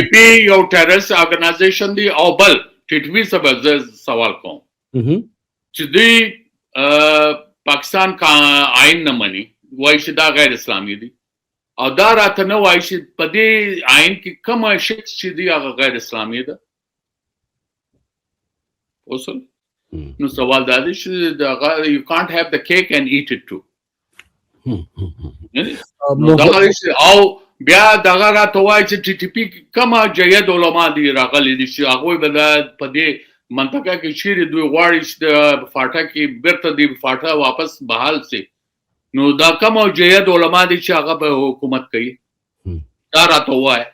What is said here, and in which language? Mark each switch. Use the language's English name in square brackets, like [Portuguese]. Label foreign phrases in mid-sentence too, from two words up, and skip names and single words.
[Pashto] ټي ټي پی یو [English] terrorist organization [Pashto] دی او بل ټي ټي پی سبب سوال کوم چې دی پاکستان [Urdu] کا آئین [Pashto] نه مني وایي چې دا غیر اسلامي دي او دا راته نه وایي چې په دې آئین کې کوم شخص چې دی هغه غیر اسلامي ده اوسل نو سوال دا دی چې دا [English] you can't have the cake and eat it too [Pashto] نو دا او بیا دغه راته وایي چې ټي ټي پی کومه جید علما دي راغلي دي چې هغوی به په دې منطقه کې چیرې دوی غواړي چې د فاټا کې بیرته دی فاټا واپس بحال سي نو دا کومه جید علما دي چې هغه به حکومت کوي دا راته وایي